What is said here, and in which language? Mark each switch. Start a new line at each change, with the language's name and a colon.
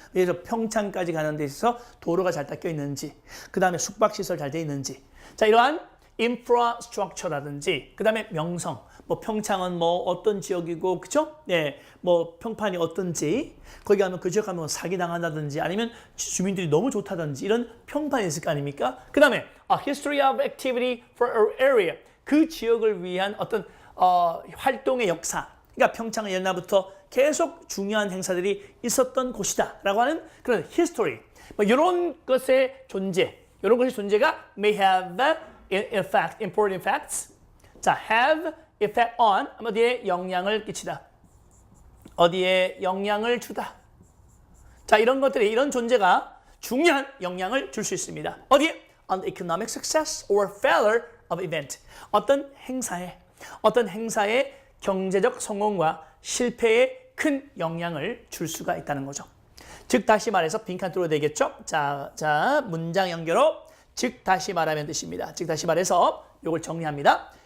Korean: 예를 들어 평창까지 가는 데 있어서 도로가 잘 닦여 있는지, 그 다음에 숙박 시설 잘 돼 있는지. 자, 이러한 infrastructure라든지, 그 다음에 명성. 뭐 평창은 뭐 어떤 지역이고, 그죠? 네, 뭐 평판이 어떤지, 거기 가면 그 지역 가면 사기 당한다든지, 아니면 주민들이 너무 좋다든지 이런 평판이 있을 거 아닙니까? 그 다음에
English: a history of activity for an area.
Korean: 그 지역을 위한 어떤 활동의 역사. 그러니까 평창은 옛날부터 계속 중요한 행사들이 있었던 곳이다라고 하는 그런 history. 뭐 이런 것의 존재, 이런 것의 존재가
English: may have in fact important facts.
Korean: 자,
English: have effect on
Korean: 어디에 영향을 끼치다. 어디에 영향을 주다. 자, 이런 것들이 이런 존재가 중요한 영향을 줄 수 있습니다. 어디에?
English: On the economic success or failure of event.
Korean: 어떤 행사의 경제적 성공과 실패에 큰 영향을 줄 수가 있다는 거죠. 즉 다시 말해서 빈칸 뚫어야 되겠죠? 자, 문장 연결어. 즉 다시 말하면 뜻입니다. 즉 다시 말해서 이걸 정리합니다.